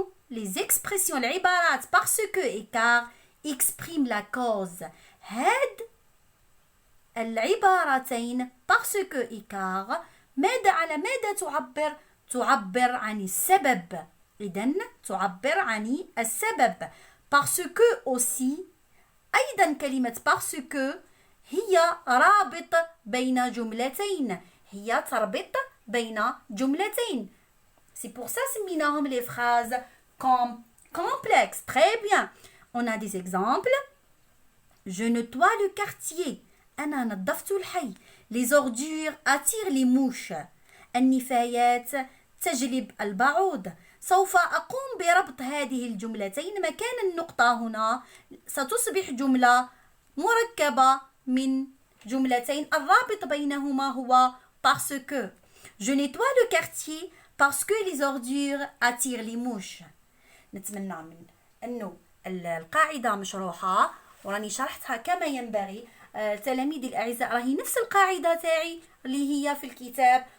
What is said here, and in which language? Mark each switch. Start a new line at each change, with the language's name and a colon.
French: les expressions العبارات parce que et car expriment la cause.
Arabic: هاد العبارتين parce que et car على ماذا تعبر عن السبب. إذن تعبر عن السبب. parce que aussi أيضا كلمة parce que هي رابط بين جملتين. هي تربط بين جملتين.
French: C'est pour ça
Arabic: سميناهم
French: les phrases complexes. Très bien. On a des exemples. Je nettoie le quartier.
Arabic: أنا نظفت الحي.
French: Les ordures attirent les mouches.
Arabic: النفايات تجلب البعوض. سوف أقوم بربط هذه الجملتين. مكان النقطة هنا ستصبح جملة مركبة من جملتين. الرابط بينهما هو parce que.
French: Je nettoie le quartier parce que les ordures attirent les mouches.
Arabic: نتمنى من أنه القاعدة مشروحة وراني شرحتها كما ينبغي. تلاميذي الأعزاء راهي نفس القاعدة تاعي اللي هي في الكتاب.